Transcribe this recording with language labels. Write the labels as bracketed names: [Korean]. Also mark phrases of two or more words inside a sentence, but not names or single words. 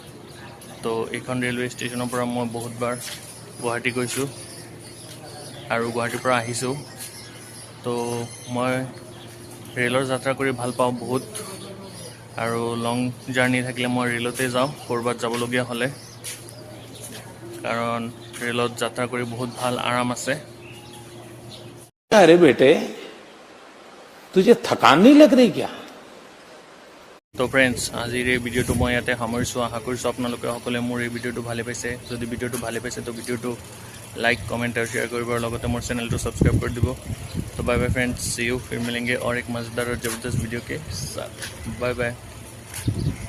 [Assamese] তো এইখন ৰেলৱে ষ্টেচনৰ পৰা মই বহুতবাৰ গুৱাহাটী গৈছোঁ আৰু গুৱাহাটীৰ পৰা আহিছোঁ। তো মই ৰেলৰ যাত্ৰা কৰি ভাল পাওঁ বহুত, আৰু লং জাৰ্ণি থাকিলে মই ৰেলতে যাওঁ ক'ৰবাত যাবলগীয়া হ'লে, কাৰণ ৰেলত যাত্ৰা কৰি বহুত ভাল আৰাম আছে। [Hindi] अरे बेटे तुझे थकान नहीं लग रही क्या? [Assamese] তো ফ্ৰেণ্ডছ, আজিৰ এই ভিডিঅ'টো মই ইয়াতে সামৰিছোঁ। আশা কৰিছোঁ আপোনালোকে সকলোৱে মোৰ এই ভিডিঅ'টো ভালে পাইছে। যদি ভিডিঅ'টো ভালে পাইছে তো ভিডিঅ'টো লাইক, কমেণ্ট আৰু শ্বেয়াৰ কৰিব, আৰু লগতে মোৰ চেনেলটো ছাবস্ক্ৰাইব কৰি দিব। [Hindi] तो [English] bye bye friends, see you, [Hindi] फिर मिलेंगे और एक मज़ेदार और ज़बरदस्त वीडियो के साथ। [English] bye bye.